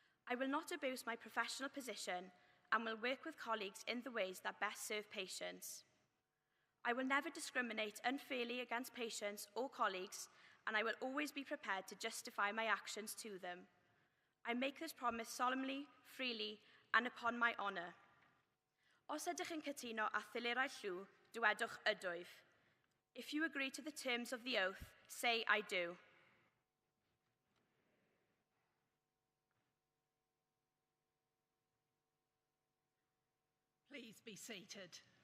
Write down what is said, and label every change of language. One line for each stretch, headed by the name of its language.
English: I will not abuse my professional position and will work with colleagues in the ways that best serve patients. I will never discriminate unfairly against patients or colleagues, and I will always be prepared to justify my actions to them. I make this promise solemnly, freely, and upon my honour.
Welsh: Os ydych yn cytuno â thilyrau llw, dywedwch ydwyf.
English: If you agree to the terms of the oath, say I do. Please be seated.